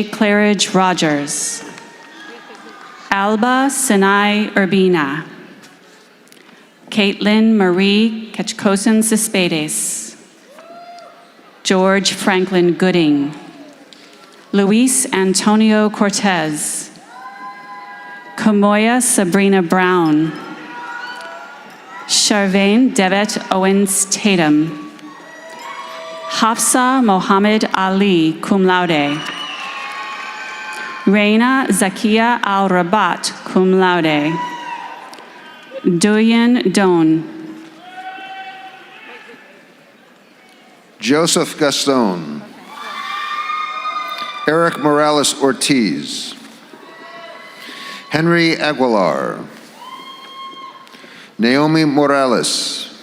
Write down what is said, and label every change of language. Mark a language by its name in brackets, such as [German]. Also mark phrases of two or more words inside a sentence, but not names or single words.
[English] Claridge Rogers, Alba Sinai Urbina, Caitlin Marie Ketchkosen Cespedes, George Franklin Gooding, Luis Antonio Cortez, Kamoya Sabrina Brown, Charvain Devet Owens Tatum, Hafsa Mohammed Ali, [Latin] cum laude, [English] Reina Zakia Al-Rabat, [Latin] cum laude. [English] Doyen Don. Joseph Gaston. Eric Morales Ortiz. Henry Aguilar. Naomi Morales.